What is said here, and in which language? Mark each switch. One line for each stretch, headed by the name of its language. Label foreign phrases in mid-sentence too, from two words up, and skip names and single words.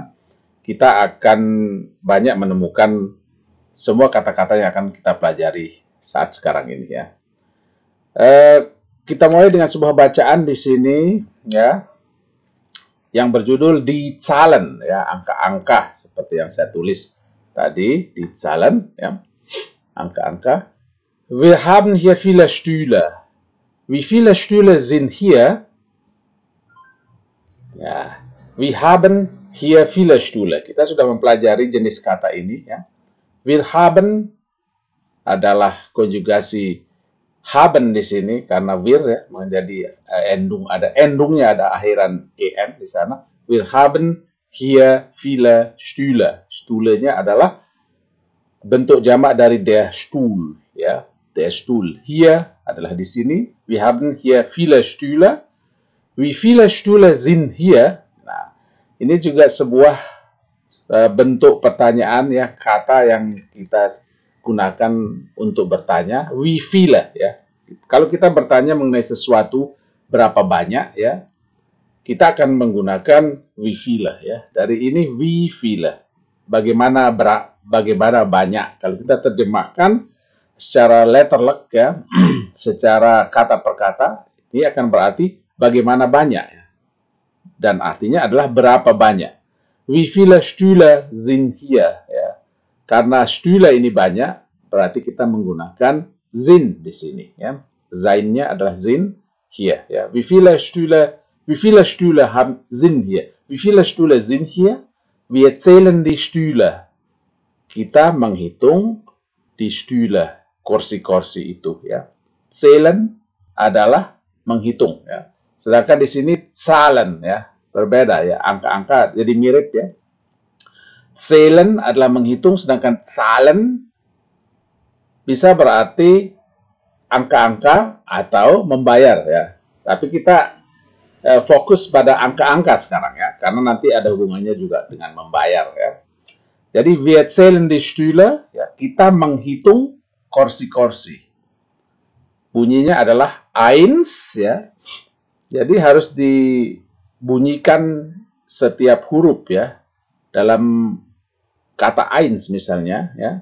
Indonesian: Kita akan banyak menemukan semua kata-kata yang akan kita pelajari saat sekarang ini ya. Kita mulai dengan sebuah bacaan di sini ya, yang berjudul
German: die Zahlen
Indonesian: ya, angka-angka seperti yang saya tulis tadi,
German: die Zahlen
Indonesian: ya, angka-angka.
German: Wir haben hier viele Stühle. Wie viele Stühle sind hier? Ya, wir haben hier viele Stühle.
Indonesian: Kita sudah mempelajari jenis kata ini ya.
German: Wir haben
Indonesian: adalah konjugasi haben di sini karena wir ya menjadi endungnya ada akhiran en di sana.
German: Wir haben hier viele Stühle.
Indonesian: Stühlenya adalah bentuk jamak dari
German: der Stuhl
Indonesian: ya,
German: der Stuhl.
Indonesian: Hier adalah di sini.
German: Wir haben hier viele Stühle. Wie viele Stühle sind hier?
Indonesian: Nah, ini juga sebuah bentuk pertanyaan ya, kata yang kita gunakan untuk bertanya,
German: wie viele ya.
Indonesian: Kalau kita bertanya mengenai sesuatu berapa banyak ya, kita akan menggunakan
German: wie viele
Indonesian: ya. Dari ini
German: wie viele,
Indonesian: bagaimana banyak. Kalau kita terjemahkan secara letterlek ya, secara kata per kata, ini akan berarti bagaimana banyak ya. Dan artinya adalah berapa banyak.
German: Wie viele Stühle sind hier ya.
Indonesian: Karena Stühle ini banyak, berarti kita menggunakan sind di sini ya. Sein-nya adalah
German: sind hier
Indonesian: ya.
German: Wie viele Stühle sind hier? Wie viele Stühle sind hier? Wir zählen die Stühle.
Indonesian: Kita menghitung
German: die Stühle,
Indonesian: kursi-kursi itu ya. Zählen adalah menghitung ya. Sedangkan di sini Zahlen ya, berbeda ya, angka-angka jadi mirip ya. Zählen adalah menghitung, sedangkan Zahlen bisa berarti angka-angka atau membayar ya. Tapi kita fokus pada angka-angka sekarang ya, karena nanti ada hubungannya juga dengan membayar ya.
German: Jadi wir zählen die Stühle,
Indonesian: ya, kita menghitung kursi-kursi. Bunyinya adalah eins ya. Jadi harus dibunyikan setiap huruf ya. Dalam kata eins misalnya ya.